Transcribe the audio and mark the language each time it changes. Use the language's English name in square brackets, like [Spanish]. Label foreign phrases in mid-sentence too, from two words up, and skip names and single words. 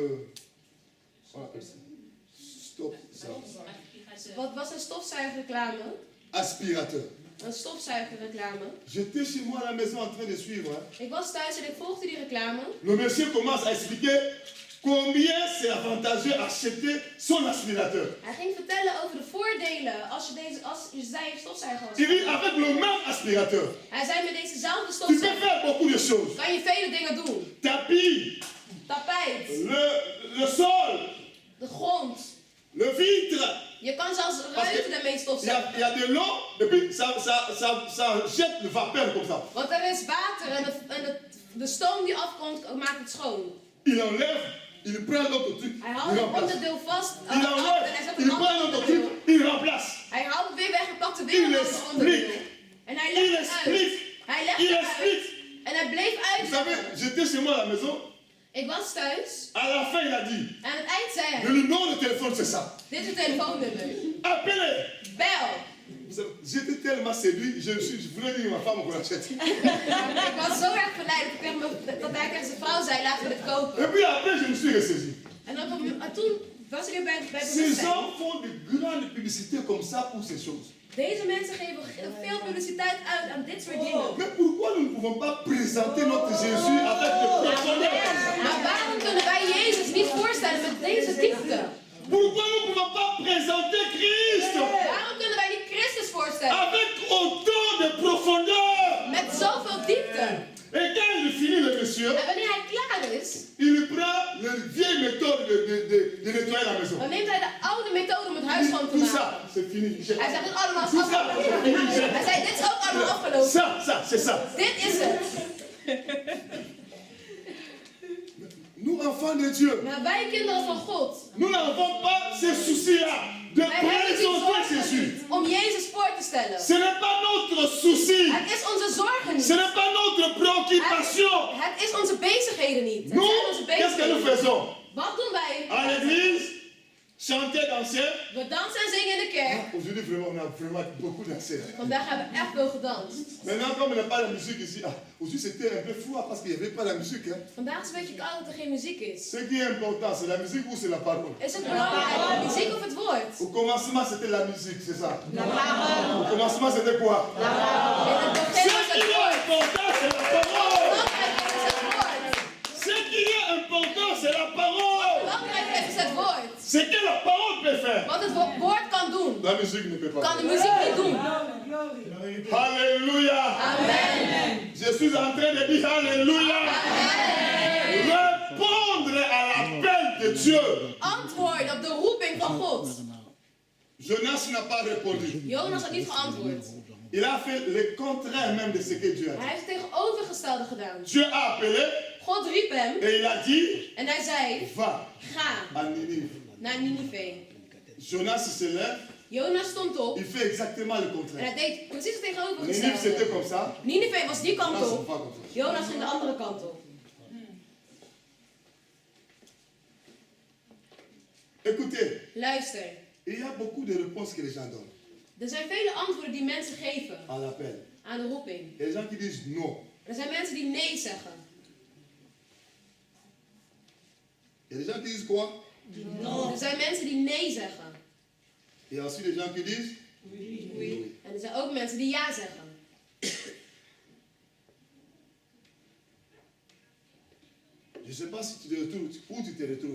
[French] On appelle ça. Stop, ça. [Dutch] Wat was een stofzuigerreclame? [French] Aspirateur. [Dutch] Een stofzuigerreclame. [French] J'étais chez moi à la maison en train de suivre. Hein. [Dutch] Ik was thuis en ik volgde die reclame. [French] Le monsieur commence à expliquer combien c'est avantageux d'acheter son aspirateur. [Dutch] Hij ging vertellen over de voordelen als je zij stofzuiger was. [French] Il dit avec le même aspirateur, [Dutch] Hij zei met dezezelfde [French] tu peux [Dutch] stofzuiger [French] faire beaucoup de choses. [Dutch] kan je vele dingen doen. [French] Tapis, [Dutch] Tapijt, [French] le sol, [Dutch] de grond. [French] le vitre. [Dutch] Je kan zelfs ruiten ermee [French] Il [Dutch] stofzuigen. [French] y a de l'eau et puis ça jette le vapeur comme ça. [Dutch] Want er is water en de stoom die afkomt maakt het schoon. [French] Il enlève, il prend l'autre truc, [Dutch] Hij [French] il [Dutch] houdt het [French] remplace. [Dutch] onderdeel vast [French] Il [Dutch] af en [French] enlève, [Dutch] hij zet [French] il [Dutch] een [French] prend [Dutch] ander [French] l'autre truc, [Dutch] onderdeel. [French] il remplace. [Dutch] Hij haalt het weer weg en pakt er weer [French] Il [Dutch] een ander [French] explique. [Dutch] onderdeel. En hij [French] Il [Dutch] legt het uit. [French] explique. [Dutch] Hij legt [French] Il [Dutch] het uit. [French] explique. [Dutch] En hij bleef [French] Vous savez, [Dutch] uitleggen. [French] j'étais chez moi à la maison. [Dutch] Ik was thuis. [French] À la fin, il a dit, [Dutch] Aan het eind zei [French] le [Dutch] hij. [French] numéro de téléphone, c'est ça. [Dutch] Dit is het telefoonnummer. [French] Appelez. [Dutch] Bel. [French] J'étais tellement séduit, je voulais dire à ma femme qu'on l'achète. [Dutch] Ik was zo erg verleid dat hij tegen zijn vrouw zei, laten we dit kopen. [French] Et puis après, je me suis ressaisi. [Dutch] En toen was hij weer bij [French] Ces [Dutch] bewustzijn. [French] gens font de grandes publicités comme ça pour ces choses. [Dutch] Deze mensen geven veel publiciteit uit aan dit soort dingen. [French] Mais pourquoi nous ne pouvons pas présenter notre Jésus avec de profondeur comme ça? [Dutch] Maar waarom kunnen wij Jezus niet voorstellen met deze diepte? [French] Pourquoi nous ne pouvons pas présenter Christ [Dutch] Waarom kunnen wij niet Christus voorstellen? [French] avec autant de profondeur? [Dutch] Met zoveel diepte. [French] Et quand il finit le monsieur, [Dutch] En wanneer hij klaar is, [French] il prend la vieille méthode de nettoyer la maison. [Dutch] dan neemt hij de oude methode om het huis schoon te [French] Tout [Dutch] maken. [French] ça, c'est fini. [Dutch] Hij zegt, het allemaal is [French] Tout ça, c'est [Dutch] afgelopen. [French] fini. [Dutch] Hij zei, dit is ook allemaal afgelopen. [French] Ça, c'est ça. [Dutch] Dit is het. [French] Nous, enfants de Dieu, [Dutch] Maar wij kinderen van God, [French] nous n'avons pas ces soucis-là de [Dutch] wij hebben die [French] présenter [Dutch] zorgen [French] Jésus. [Dutch] niet om Jezus voor te stellen. [French] Ce n'est pas notre souci. [Dutch] Het is onze zorgen [French] Ce [Dutch] niet. [French] n'est pas notre préoccupation. [Dutch] Het is onze bezigheden niet. Het [French] Nous, [Dutch] zijn onze [French] qu'est-ce que nous [Dutch] bezigheden. [French] faisons? [Dutch] Wat doen wij? [French] À l'église, chanter, danser. [Dutch] We dansen en zingen in de kerk. [French] Aujourd'hui, vraiment, on a vraiment beaucoup dansé. [Dutch] Vandaag hebben we echt veel gedanst. [French] Maintenant, comme il n'y a pas la musique ici, aujourd'hui c'était un peu froid parce qu'il n'y avait pas la musique. Hein. [Dutch] Vandaag is een beetje koud dat er geen muziek is. [French] Ce qui est important, c'est la musique ou c'est la parole? [Dutch] Is het belangrijk, de muziek of het woord? [French] Au commencement, c'était la musique, c'est ça? La parole. Au commencement, c'était quoi? [Dutch] In het begin [French] Ce [Dutch] was [French] qui [Dutch] het [French] est [Dutch] woord. [French] important, c'est la parole. [Dutch] Belangrijk is het woord. [French] Ce qui est important, c'est la parole. [Dutch] Belangrijk is het woord. [French] Ce que la parole peut faire. [Dutch] Wat het woord kan doen, [French] La musique ne peut pas [Dutch] kan de [French] faire. [Dutch] muziek niet doen. [French] Alléluia. Amen. Je suis en train de dire Alléluia. Répondre à l'appel de Dieu. [Dutch] Antwoord op de roeping van God. [French] Jonas n'a pas répondu. [Dutch] Jonas had niet geantwoord. [French] Il a fait le contraire même de ce que Dieu a dit. [Dutch] Hij heeft het tegenovergestelde gedaan. [French] Dieu a appelé [Dutch] God riep hem [French] et il a dit, [Dutch] en hij zei, [French] va [Dutch] ga [French] à Ninive. [Dutch] naar Ninive. [French] Jonas se lève, [Dutch] Jonas stond op [French] il fait exactement le [Dutch] en [French] contraire. [Dutch] hij deed precies het [French] Ninive [Dutch] tegenovergestelde. [French] c'était comme ça, [Dutch] Ninive was die kant [French] Jonas c'est [Dutch] op, [French] pas comme ça. [Dutch] Jonas ging de andere kant op. [French] Écoutez, [Dutch] Luister, [French] il y a beaucoup de réponses que les gens donnent [Dutch] er zijn vele antwoorden die mensen geven [French] à l'appel. [Dutch] aan de roeping. [French] Il y a des gens qui disent non. [Dutch] Er zijn mensen die nee zeggen. [French] Il y a des gens qui disent quoi? [Dutch] Er zijn mensen die nee zeggen. [French] Il y a aussi des gens qui disent oui. [Dutch] En er zijn ook mensen die ja zeggen. [French] Je ne sais pas si tu te retrouves, où tu te retrouves.